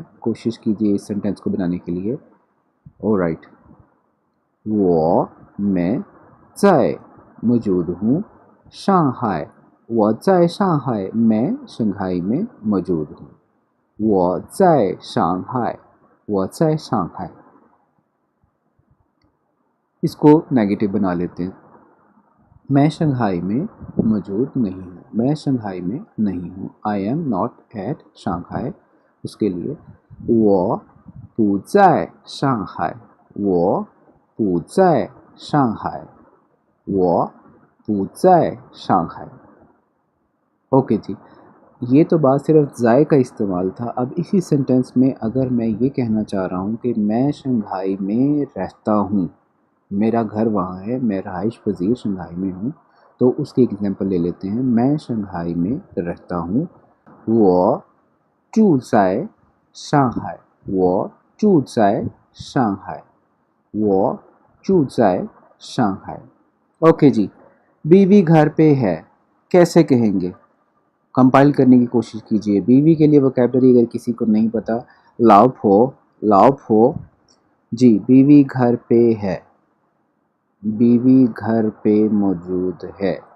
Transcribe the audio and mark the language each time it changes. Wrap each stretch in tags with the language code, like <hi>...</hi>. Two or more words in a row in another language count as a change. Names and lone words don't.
<ur>کوشش کیجیے اس سینٹینس کو بنانے کے لیے۔ آل رائٹ, वो मैं ज़ाए मौजूद हूँ,</ur> <zh>上海我在上海</zh> <ur>میں شنگھائی میں موجود ہوں.</ur> <zh>我在上海，我在上海.</zh> <ur>اس کو نیگیٹو بنا لیتے ہیں. میں شنگھائی میں موجود نہیں ہوں. میں شنگھائی میں نہیں ہوں.</ur> <en>I am not at Shanghai.</en> <ur>اس کے لیے</ur> <zh>我不在上海. 我不在上海. 我不在上海.</zh> <ur>اوکے جی. یہ تو بات صرف ذائے کا استعمال تھا. اب اسی سینٹینس میں اگر میں یہ کہنا چاہ رہا ہوں کہ میں شنگھائی میں رہتا ہوں، میرا گھر وہاں ہے، میں رہائش پذیر شنگھائی میں ہوں، تو اس کی ایگزامپل لے لیتے ہیں. میں شنگھائی میں رہتا ہوں.</ur> <zh>我住在上海. 我住在上海. 我住在上海.</zh> <ur>اوکے جی. بیوی گھر پہ ہے، کیسے کہیں گے؟ کمپائل کرنے کی کوشش کیجئے. بیوی کے لیے ووکیبلری اگر کسی کو نہیں پتا، لاؤ پھو.</ur> <zh>老婆.</zh> <ur>جی بیوی گھر پہ ہے، بیوی گھر پہ موجود ہے.</ur>